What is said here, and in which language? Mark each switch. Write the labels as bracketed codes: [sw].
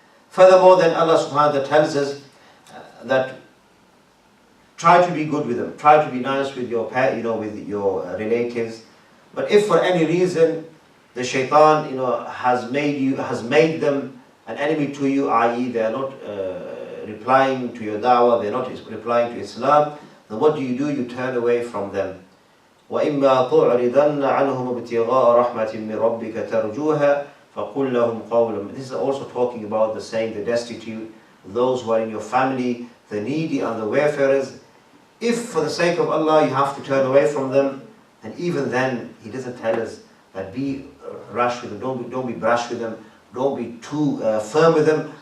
[en] Furthermore, then Allah subhanahu wa ta'ala tells us that try to be good with them, try to be nice with your with your relatives. But if for any reason the shaitan has made them an enemy to you, i.e. they are not replying to your da'wah, they are not replying to Islam, then what do? You turn away from them. [ar] وإما تعرضن عنهم ابتغاء رحمة من ربك ترجوها فقل لهم قولا. [en] This is also talking about the saying, the destitute, those who are in your family, the needy and the wayfarers. If for the sake of Allah you have to turn away from them, and even then He doesn't tell us that be rash with them, don't be brash with them, don't be too firm with them.